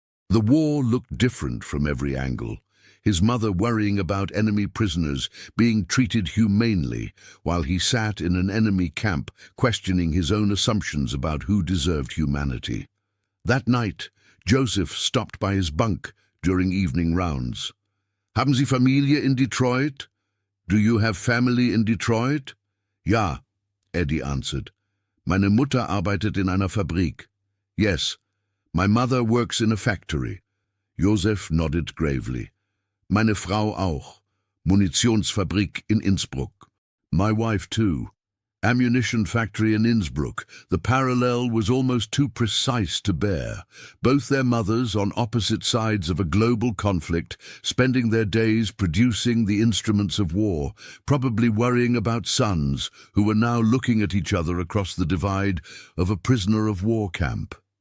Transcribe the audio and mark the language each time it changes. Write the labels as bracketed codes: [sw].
[en] The war looked different from every angle. His mother worrying about enemy prisoners being treated humanely, while he sat in an enemy camp questioning his own assumptions about who deserved humanity. That night, Joseph stopped by his bunk during evening rounds. [de] "Haben Sie Familie in Detroit? [en] Do you have family in Detroit?" "Ja," Eddie answered. [de] "Meine Mutter arbeitet in einer Fabrik." [en] "Yes, my mother works in a factory." Joseph nodded gravely. [de] "Meine Frau auch. Munitionsfabrik in Innsbruck." [en] "My wife too. Ammunition factory in Innsbruck." The parallel was almost too precise to bear. Both their mothers on opposite sides of a global conflict, spending their days producing the instruments of war, probably worrying about sons who were now looking at each other across the divide of a prisoner of war camp.